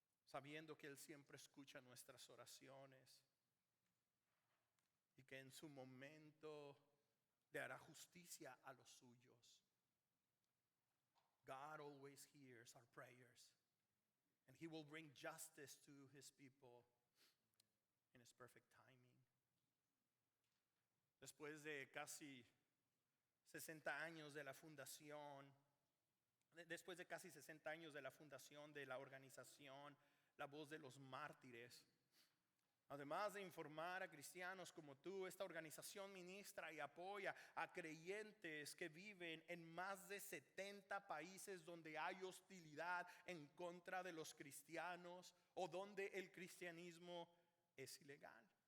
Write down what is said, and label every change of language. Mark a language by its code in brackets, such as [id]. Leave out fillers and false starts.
[es] Sabiendo que Él siempre escucha nuestras oraciones y que en su momento le hará justicia a los suyos. [en] God always hears our prayers, and He will bring justice to His people in His perfect timing. [es] Después de casi 60 años de la fundación, después de casi 60 años de la fundación de la organización La Voz de los Mártires, además de informar a cristianos como tú, esta organización ministra y apoya a creyentes que viven en más de 70 países donde hay hostilidad en contra de los cristianos o donde el cristianismo es ilegal.